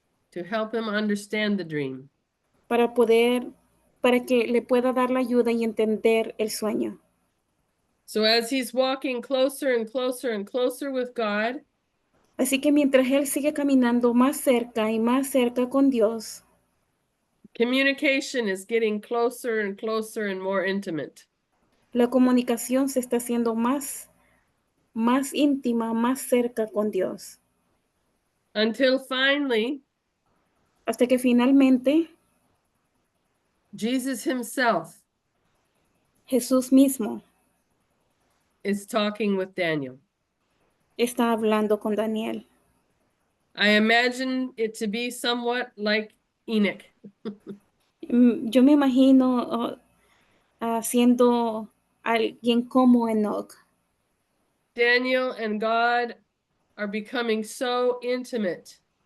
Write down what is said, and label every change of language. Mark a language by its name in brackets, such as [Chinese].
[English] to help him understand the dream. [Spanish] para que le pueda dar la ayuda y entender el sueño. [English] So as he's walking closer and closer and closer with God, [Spanish] Así que mientras él sigue caminando más cerca y más cerca con Dios, [English] communication is getting closer and closer and more intimate. [Spanish] la comunicación se está haciendo más íntima, más cerca con Dios. [English] Until finally, [Spanish] Hasta que finalmente [English] Jesus himself [Spanish] Jesús mismo [English] is talking with Daniel. [Spanish] está hablando con Daniel. [English] I imagine it to be somewhat like Enoch. [Spanish] Yo me imagino siendo alguien como Enoch. [English] Daniel and God are becoming so intimate